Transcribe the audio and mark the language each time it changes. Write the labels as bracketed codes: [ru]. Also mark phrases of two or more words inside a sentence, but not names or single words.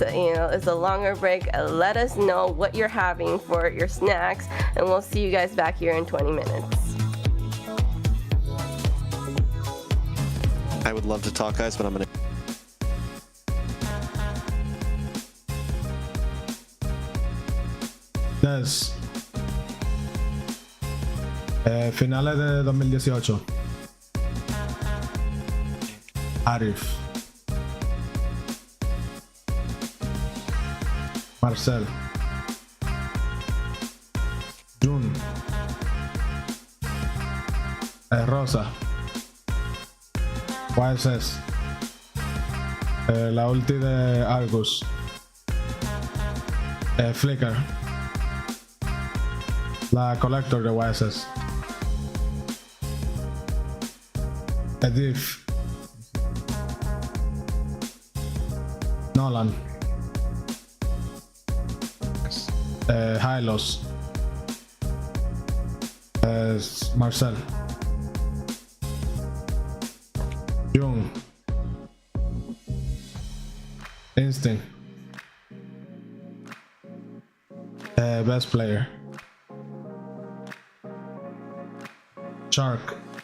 [en] You know, it's a longer break. Let us know what you're having for your snacks, and we'll see you guys back here in 20 minutes. I would love to talk, guys, but I'm gonna. Yes. [es] Finales de 2018. Arif. Marcel. Jun. Rosa. YSS. La ulti de Argus. Flicker. La Collector de YSS. Edith. Nolan. Hylos. Marcel. Jung. [en] Instinct. Best player. Shark.